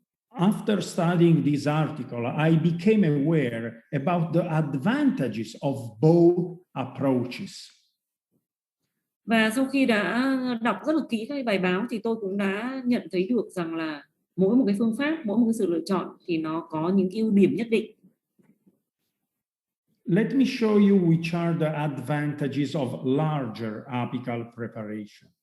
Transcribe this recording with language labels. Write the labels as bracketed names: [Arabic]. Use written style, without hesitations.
[English] After studying this article, I became aware about the advantages of both approaches. [Vietnamese] Và sau khi đã đọc rất là kỹ các bài báo thì tôi cũng đã nhận thấy được rằng là mỗi một cái phương pháp, mỗi một cái sự lựa chọn thì nó có những ưu điểm nhất định. [English] Let me show you which are the advantages of larger apical preparation.